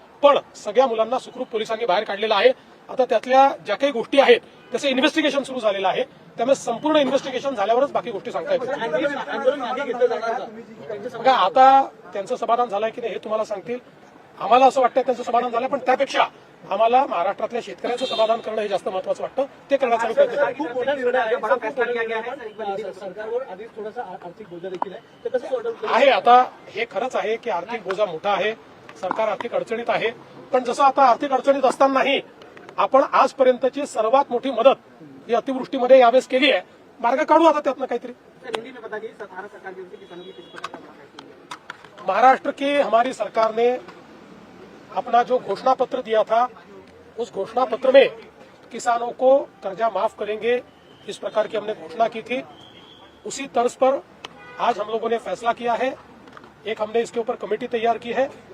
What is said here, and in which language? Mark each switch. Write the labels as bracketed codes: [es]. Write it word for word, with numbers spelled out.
[mr] पण सगळ्या मुलांना सुखरूप पोलिसांनी बाहेर काढलेलं आहे. आता त्यातल्या ज्या काही गोष्टी आहेत त्याचं इन्व्हेस्टिगेशन सुरू झालेलं आहे. त्यामुळे संपूर्ण इन्व्हेस्टिगेशन झाल्यावरच बाकी गोष्टी सांगता येतील. बघा आता त्यांचं समाधान झालंय की नाही हे तुम्हाला सांगतील. आम्हाला असं वाटतं त्यांचं समाधान झालं, पण त्यापेक्षा आम्हाला महाराष्ट्रातल्या शेतकऱ्यांचं समाधान करणं हे जास्त महत्वाचं वाटतं, ते करण्याचा आम्ही प्रयत्न करू. खूप मोठा निर्णय आहे, [hi] बड़ा फैसला लिया गया है, सर, एक बार [mr] सर- सरकारवर आधीच थोडासा आ- आर्थिक बोजा देखील आहे, तर कसं सॉर्ट आउट करू? आहे आता हे खरंच आहे की आर्थिक बोजा मोठा आहे, सरकार आर्थिक अडचणीत आहे, पण जसं आता आर्थिक अडचणीत असतानाही आपण आजपर्यंतची सर्वात मोठी मदत ही अतिवृष्टीमध्ये यावेळेस केली आहे. मार्ग काढू आता त्यातनं काहीतरी. [hi] सर, हिंदी में बता दीजिए, सतारा सरकार की ओर से किसानों की किस प्रकार का मुनाफा है? महाराष्ट्र की हमारी सरकार ने अपना जो घोषणा पत्र दिया था, उस घोषणा पत्र में किसानों को कर्जा माफ करेंगे इस प्रकार की हमने घोषणा की थी। उसी तर्ज पर आज हम लोगों ने फैसला किया है, एक हमने इसके ऊपर कमेटी तैयार की है।